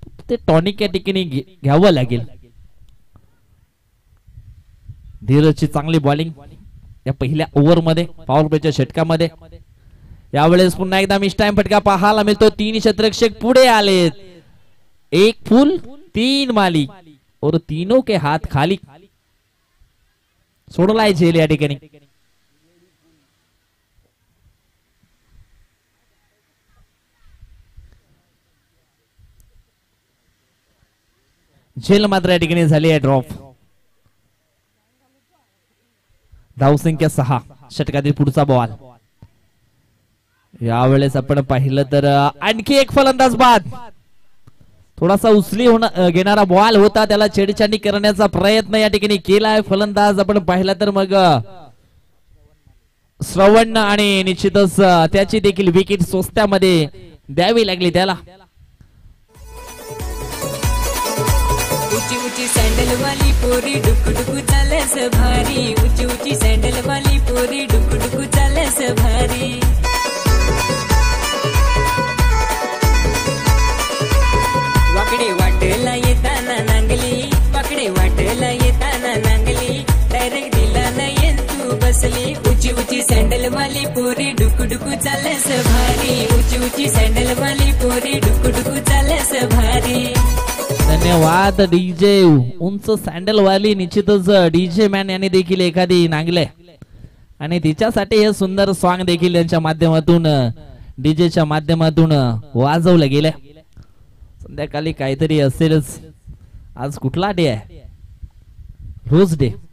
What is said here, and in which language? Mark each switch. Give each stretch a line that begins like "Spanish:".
Marathi: ते टॉनिक या ठिकाणी घ्यावं लागेल. धीरजची चांगली बॉलिंग या पहिल्या ओव्हर मध्ये पॉवर प्लेच्या षटकामध्ये. यावेळेस पुन्हा एकदा मिस टाइम फटका पाहायला मिळतो. 3 क्षेत्ररक्षक पुढे आलेत.
Hindi: 1 फुल 3 माली और तीनों के हाथ खाली.
Marathi: सोडलाय झेल या ठिकाणी. झेल मात्र या ठिकाणी झाली आहे ड्रॉप. धावसंख्या 6. षटकातील पुढचा बॉल. यावेळेस आपण पाहिलं तर आणखी एक फलंदाज बाद. थोडासा उचली घेणारा बॉल होता, त्याला छेडछाडी करण्याचा प्रयत्न या ठिकाणी केलाय फलंदाज. आपण पाहिला तर मग श्रवण आणि निश्चितच त्याची देखील विकेट स्वस्त्यामध्ये द्यावी लागली त्याला. ऊंची ऊंची सैंडल वाली पोरी डुक डुक चालस भारी. ऊंची ऊंची सैंडल वाली पोरी डुक डुक चालस भारी. वाकडे वाटला येताना नांगली. वाकडे वाटला येताना नांगली. डायरेक्ट दिला नाही तू बसली. ऊंची ऊंची सैंडल वाली पोरी डुक डुक चालस भारी. ऊंची ऊंची सैंडल वाली पोरी डुक डुक चालस भारी. धन्यवाद डीजे. उंच सँडल वाली निश्चितच डीजे मॅन यांनी देखील एखादी नांगले आणि तिच्यासाठी हे सुंदर सॉन्ग देखील यांच्या माध्यमातून डीजेच्या माध्यमातून वाजवलं गेलं. संध्याकाळी काहीतरी असेलच. आज कुठला डे आहे? Rose day.